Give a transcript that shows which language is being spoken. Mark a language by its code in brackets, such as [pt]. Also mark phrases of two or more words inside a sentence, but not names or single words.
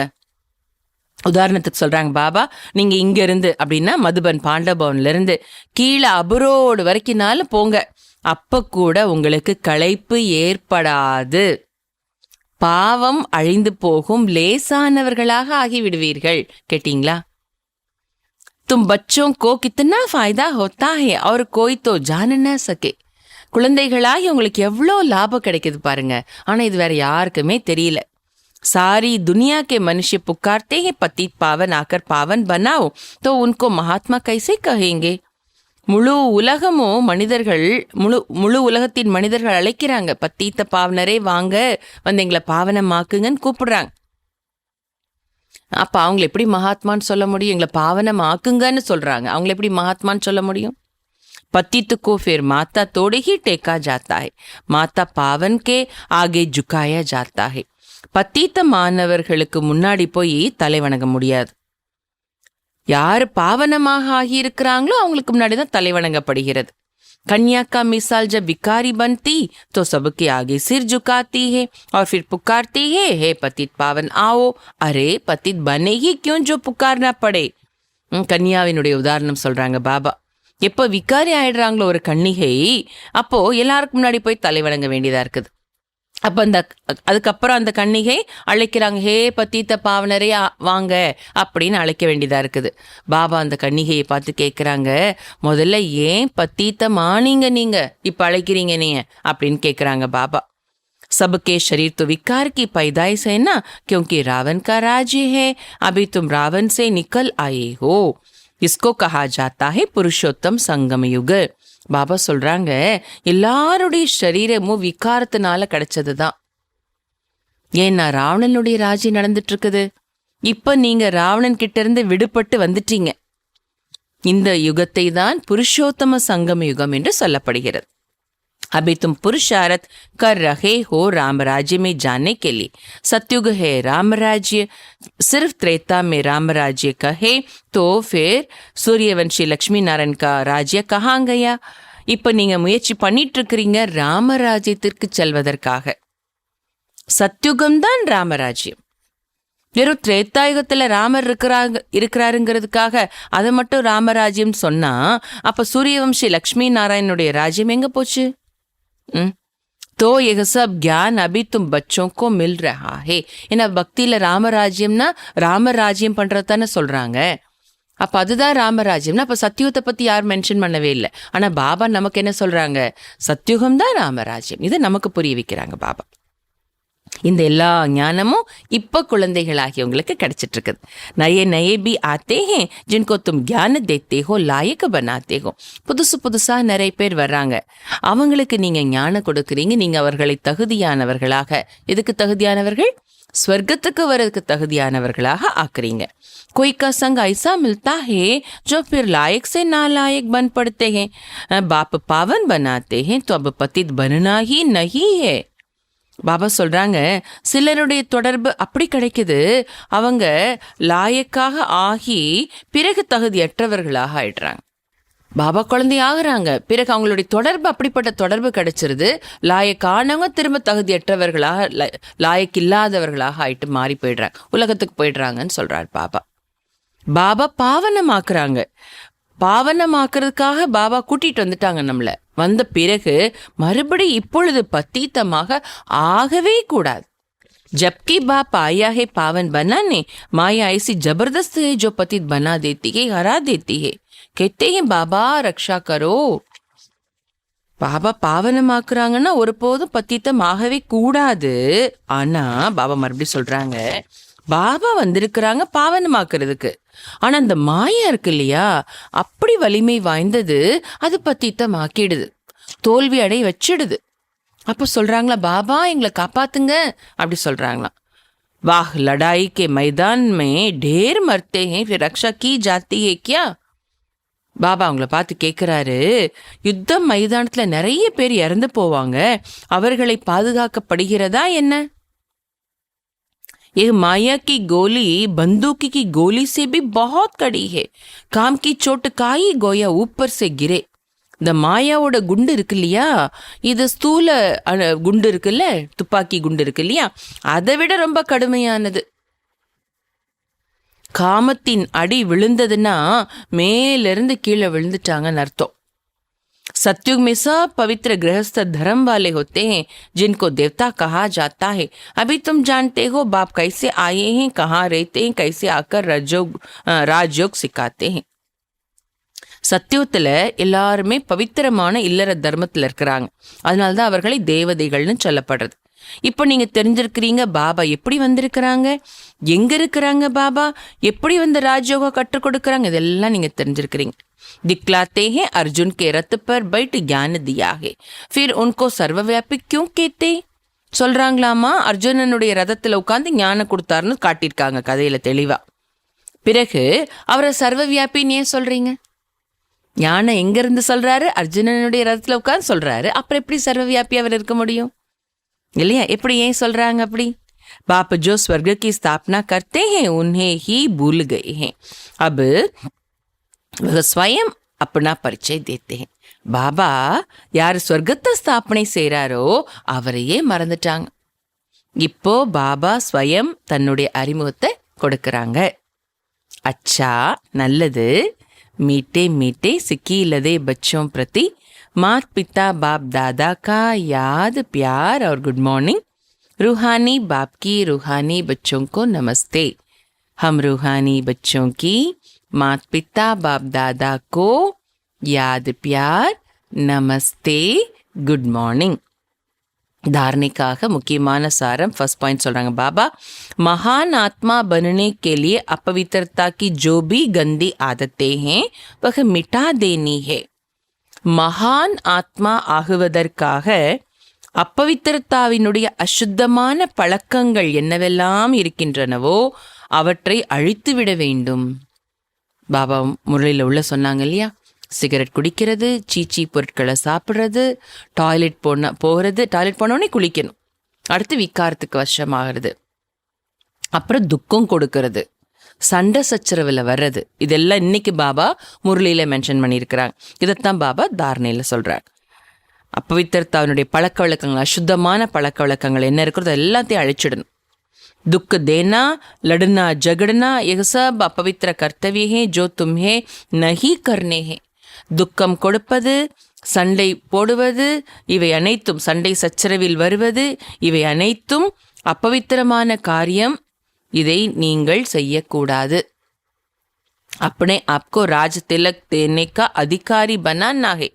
[ta] உதாரணத்துக்கு சொல்கிறாங்க பாபா, நீங்கள் இங்கேருந்து அப்படின்னா மதுபன் பாண்டபவன்லேருந்து கீழே அபுரோடு வரைக்கும்னாலும் போங்க, அப்போ கூட உங்களுக்கு களைப்பு ஏற்படாது. பாவம் அழிந்து போகும், லேசானவர்களாக ஆகிவிடுவீர்கள். கேட்டீங்களா? [hi] तुम बच्चों को कितना फायदा होता है और कोई तो जान न सके. [ta] குழந்தைகளாகி உங்களுக்கு எவ்வளோ லாபம் கிடைக்குது பாருங்க. ஆனால் இது வேற யாருக்குமே தெரியல. [hi] सारी दुनिया के मनुष्य पुकारते हैं पतित पावन आकर पावन बनाओ, तो उनको महात्मा कैसे कहेंगे? [ta] முழு உலகமும் மனிதர்கள், முழு உலகத்தின் மனிதர்கள் அழைக்கிறாங்க, பத்தீத்த பாவனரே வாங்க வந்து எங்களை பாவனமாக்குங்கன்னு கூப்பிடுறாங்க. அப்ப அவங்களை எப்படி மகாத்மான்னு சொல்ல முடியும்? எங்களை பாவனமாக்குங்கன்னு சொல்றாங்க, அவங்களை எப்படி மகாத்மான்னு சொல்ல முடியும்? [hi] पतित को फिर माता तोड़े ही टेका जाता है, माता पावन के आगे झुकाया जाता है. [ta] பத்தீத்த மாணவர்களுக்கு முன்னாடி போய் தலை வணங்க முடியாது. யார் பாவனமாக ஆகியிருக்கிறாங்களோ அவங்களுக்கு முன்னாடி தான் தலை வணங்கப்படுகிறது. [hi] कन्या का मिसाल जब भिखारी बनती तो सबके आगे सिर झुकाती है और फिर पुकारती है, हे पतित पावन आओ. अरे पतित बने ही क्यों जो पुकारना पड़े. [ta] கன்யாவினுடைய உதாரணம் சொல்றாங்க பாபா. எப்போ விகாரி ஆயிடுறாங்களோ ஒரு கன்னிகை, அப்போ எல்லாருக்கும் முன்னாடி போய் தலை வணங்க வேண்டியதா இருக்குது. அப்போ அதுக்கப்புறம் அந்த கன்னிகை அழைக்கிறாங்க, ஹே பத்தீத்த பாவனரே வாங்க அப்படின்னு அழைக்க வேண்டியதாக இருக்குது. பாபா அந்த கன்னிகையை பார்த்து கேட்குறாங்க, முதல்ல ஏன் பத்தீத்த மானீங்க நீங்கள் இப்போ அழைக்கிறீங்க நீங்க அப்படின்னு கேட்குறாங்க பாபா. [hi] सबके शरीर तो विकार की पैदाइश है ना, क्योंकि रावण का राज्य है, अभी तुम रावण से निकल आए हो. इसको कहा जाता है पुरुषोत्तम संगम युग. [ta] பாபா சொல்றாங்க, எல்லாருடைய சரீரமும் விகாரத்தினால கிடைச்சது தான். ஏன்னா ராவணனுடைய ராஜ்யம் நடந்துட்டு இருக்குது. இப்ப நீங்க ராவணன் கிட்ட இருந்து விடுபட்டு வந்துட்டீங்க. இந்த யுகத்தை தான் புருஷோத்தம சங்கம யுகம் என்று சொல்லப்படுகிறது. [hi] अभी तुम पुरुषार्थ कर रहे हो राम राज्य में जाने के लिए. सतयुग है राम राज्य, सिर्फ त्रेता में राम राज्य कहे तो फिर सूर्यवंशी लक्ष्मी नारायण का राज्य कहाँ गया? [ta] இப்போ நீங்க முயற்சி பண்ணிட்டு இருக்கிறீங்க ராமராஜ்யத்திற்கு செல்வதற்காக. சத்யுகம்தான் ராமராஜ்யம். வெறும் திரேத்தாயுகத்துல ராமர் இருக்கிறாருங்கிறதுக்காக அதை மட்டும் ராமராஜ்யம் சொன்னா அப்ப சூரியவம்சி லக்ஷ்மி நாராயணனுடைய ராஜ்யம் எங்க போச்சு? [hi] तो यह सब ज्ञान अभी तुम बच्चों को मिल रहा है. [ta] ஏன்னா பக்தியில ராமராஜ்யம்னா ராமராஜ்யம் பண்றதானே சொல்றாங்க. அப்ப அதுதான் ராமராஜ்யம்னா அப்ப சத்யுகத்தை பத்தி யாரும் மென்ஷன் பண்ணவே இல்லை. ஆனா பாபா நமக்கு என்ன சொல்றாங்க? சத்யுகம் தான் ராமராஜ்யம். இதை நமக்கு புரிய வைக்கிறாங்க பாபா. இந்த எல்லா ஞானமும் இப்ப குழந்தைகளாகியவங்களுக்கு கிடைச்சிட்டு இருக்குது. [hi] नये नये भी आते हैं जिनको तुम ज्ञान देते हो लायक बनाते हो. [ta] புதுசா நிறைய பேர் வர்றாங்க, அவங்களுக்கு நீங்க ஞானம் கொடுக்குறீங்க, நீங்க அவர்களை தகுதியானவர்களாக, எதுக்கு தகுதியானவர்கள்? ஸ்வர்க்கத்துக்கு வரதுக்கு தகுதியானவர்களாக ஆக்குறீங்க. [hi] कोई का संग ऐसा मिलता है जो फिर लायक से नालायक बन पड़ते हैं. बाप पावन बनाते हैं तो अब पतित बनना ही नहीं है. [ta] பாபா சொல்றாங்க, சிலருடைய தொடர்பு அப்படி கிடைக்குது, அவங்க லாயக்காக ஆகி பிறகு தகுதியற்றவர்களாக ஆயிடுறாங்க. பாபா குழந்தை ஆகுறாங்க, பிறகு அவங்களுடைய தொடர்பு அப்படிப்பட்ட தொடர்பு கிடைச்சிருது, லாயக்கானவங்க திரும்ப தகுதியற்றவர்களாக, லாயக்கு இல்லாதவர்களாக ஆயிட்டு மாறி போயிடுறாங்க, உலகத்துக்கு போயிடுறாங்கன்னு சொல்றாரு பாபா. பாபா பாவனமாக்குறாங்க. பாவனமாக்குறதுக்காக பாபா கூட்டிட்டு வந்துட்டாங்க நம்மள. வந்த பிறகு மறுபடி இப்பொழுது பத்தீத்தமாக ஆகவே கூடாது. [hi] जबकि बाप आया है पावन बनाने, माया ऐसी जबरदस्त है जो पतित बना देती है, हरा देती है. कहते हैं बाबा रक्षा करो. [ta] பாபா பாவனமாக்குறாங்கன்னா ஒருபோதும் பத்தீத்தம் ஆகவே கூடாது. ஆனா பாபா மறுபடியும் சொல்றாங்க, பாபா வந்திருக்கிறாங்க பாவனமாக்குறதுக்கு. ஆனா அந்த மாயா இருக்கு இல்லையா, அப்படி வலிமை வாய்ந்தது, அது பத்தீத்தம் ஆக்கிடுது, தோல்வி அடைய வச்சிடுது. அப்போ சொல்றாங்களா, பாபா எங்களை காப்பாத்துங்க அப்படி சொல்றாங்களாம். [hi] वाह लड़ाई के मैदान में ढेर मरते हैं फिर रक्षा की जाती है क्या? [ta] பாபா அவங்கள பார்த்து கேட்குறாரு, யுத்த மைதானத்துல நிறைய பேர் இறந்து போவாங்க, அவர்களை பாதுகாக்கப்படுகிறதா என்ன? [hi] ये माया की गोली बंदूक की गोली से भी बहुत कड़ी है, काम की चोट का ही गोया ऊपर से गिरे. [ta] இந்த மாயாவோட குண்டு இருக்கு இல்லையா, இது ஸ்தூல குண்டு இருக்குல்ல, துப்பாக்கி குண்டு இருக்கு இல்லையா, அதை விட ரொம்ப கடுமையானது. காமத்தின் அடி விழுந்ததுன்னா மேலிருந்து கீழே விழுந்துட்டாங்கன்னு அர்த்தம். [hi] सत्युग में सब पवित्र गृहस्थ धर्म वाले होते हैं जिनको देवता कहा जाता है. अभी तुम जानते हो बाप कैसे आए हैं, कहाँ रहते हैं, कैसे आकर राजयोग सिखाते हैं. [ta] சத்தியுகத்தில் எல்லாருமே பவித்திரமான இல்லற தர்மத்தில் இருக்கிறாங்க, அதனால தான் அவர்களை தேவதைகள்னு சொல்லப்படுறது. இப்போ நீங்க தெரிஞ்சிருக்கிறீங்க பாபா எப்படி வந்திருக்கிறாங்க, எங்க இருக்கிறாங்க பாபா, எப்படி வந்து ராஜயோகம் கற்றுக் கொடுக்குறாங்க, இதெல்லாம் நீங்க தெரிஞ்சிருக்கிறீங்க. [hi] दिखलाते हैं अर्जुन के रथ पर बैठ ज्ञान दिया है, फिर उनको सर्वव्यापी क्यों कहते? [ta] சொல்றாங்களாமா, அர்ஜுனனுடைய ரதத்துல உட்கார்ந்து ஞானம் கொடுத்தாருன்னு காட்டியிருக்காங்க கதையில தெளிவா. பிறகு அவரை சர்வவியாபின்னு ஏன் சொல்றீங்க? ஞானம் எங்க இருந்து சொல்றாரு? அர்ஜுனனுடைய ரதத்துல உட்கார்ந்து சொல்றாரு, அப்புறம் எப்படி சர்வவியாபி அவர் இருக்க முடியும் இல்லையா? எப்படி ஏன் சொல்றாங்க அப்படி? [hi] बाप जो स्वर्ग की स्थापना करते हैं उन्हें ही भूल गए हैं, अब वह स्वयं अपना परिचय देते हैं. [ta] பாபா யார் ஸ்வர்க்கத்தை ஸ்தாபனை செய்கிறாரோ அவரையே மறந்துட்டாங்க. இப்போ பாபா ஸ்வயம் தன்னுடைய அறிமுகத்தை கொடுக்கறாங்க. [hi] अच्छा நல்லது. मीठे मीठे सिकीलदे बच्चों प्रति मात पिता बाप दादा का याद प्यार और [en] good morning. [hi] रूहानी बाप की रूहानी बच्चों को नमस्ते. हम रूहानी बच्चों की मात पिता बाप दादा को याद प्यार நமஸ்தே [en] good morning. [ta] தாரணைக்காக முக்கியமான சாரம் [en] first point [ta] சொல்றாங்க பாபா, [hi] महान आत्मा बनने के लिए अपवित्रता की जो भी गंदी आदतें हैं वह मिटा देनी है. [ta] மகான் ஆத்மா ஆகுவதற்காக அப்பவித்திரத்தாவினுடைய அசுத்தமான பழக்கங்கள் என்னவெல்லாம் இருக்கின்றனவோ அவற்றை அழித்துவிட வேண்டும். பாபா முரளியில் உள்ள சொன்னாங்க இல்லையா, சிகரெட் குடிக்கிறது, சீச்சி பொருட்களை சாப்பிட்றது, டாய்லெட் போனோடனே குளிக்கணும், அடுத்து விக்காரத்துக்கு வசமாகிறது, அப்புறம் துக்கம் கொடுக்கறது, சண்டை சச்சரவில் வர்றது, இதெல்லாம் இன்னைக்கு பாபா முரளியில் மென்ஷன் பண்ணியிருக்கிறாங்க. இதைத்தான் பாபா தாரணையில் சொல்கிறார். அப்பவித்திரத்தாவினுடைய பழக்க வழக்கங்கள், அசுத்தமான பழக்க வழக்கங்கள் என்ன இருக்கிறதோ எல்லாத்தையும் அழிச்சிடணும். [hi] दुख देना, लड़ना झगड़ना, यह सब अपवित्र कर्तव्य है जो तुम्हें नहीं करने हैं. [ta] துக்கம் கொடுப்பது, சண்டை போடுவது, இவை அனைத்தும், சண்டை சச்சரவில் வருவது, இவை அனைத்தும் அப்பவித்திரமான காரியம், இதை நீங்கள் செய்யக்கூடாது. [hi] अपने आपको राज तिलक देने का अधिकारी बनाना है.